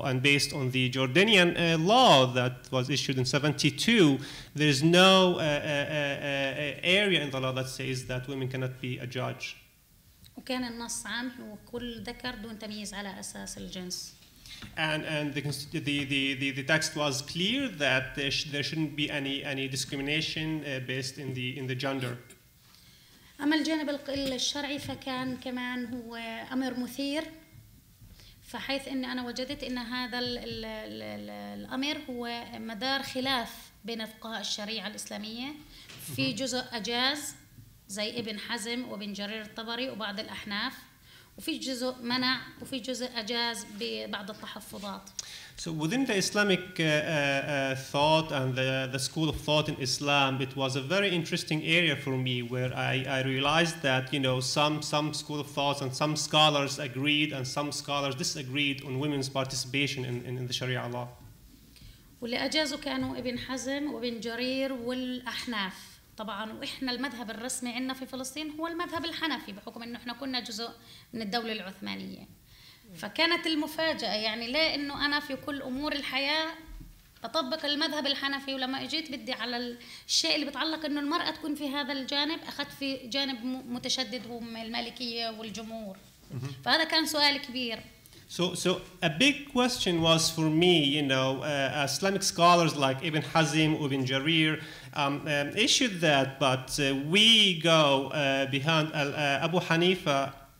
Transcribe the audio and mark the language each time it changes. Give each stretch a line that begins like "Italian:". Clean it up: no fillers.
English: And based on the Jordanian law that was issued in '72, there is no area in the law that says that women cannot be a judge.
Arabic: وكان النص عام هو كل ذكر دون تمييز على أساس الجنس.
English: And the text was clear that there shouldn't be any discrimination based in the gender.
Arabic: أما الجانب الشرعي فكان كمان هو أمر مثير، فحيث إن أنا وجدت إن هذا الأمر هو مدار خلاف بين فقهاء الشريعة الإسلامية. في جزء أجاز زي ابن حزم وابن جرير الطبري وبعض الأحناف، وفي جزء منع وفي جزء أجاز ببعض التحفظات.
English: So within the Islamic thought and the school of thought in Islam, it was a very interesting area for me where I realized that, you know, some school of thoughts and some scholars agreed and some scholars disagreed on women's participation in the Sharia law.
Arabic: واللي أجازوا كانوا ابن حزم وابن جرير والأحناف. طبعا وإحنا المذهب الرسمي عندنا في فلسطين هو المذهب الحنفي بحكم إنه إحنا كنا جزء من الدولة العثمانية. فكانت المفاجأة يعني لا إنه أنا في كل أمور الحياة بطبق المذهب الحنفي، ولما اجيت بدي على الشيء اللي بتعلق إنه المرأة تكون في هذا الجانب أخذت في جانب متشدد هو المالكية والجمهور. فهذا كان سؤال كبير.
English: So a big question was for me, you know, Islamic scholars like Ibn Hazm, Ibn Jarir issued that, but we go behind Abu Hanifa.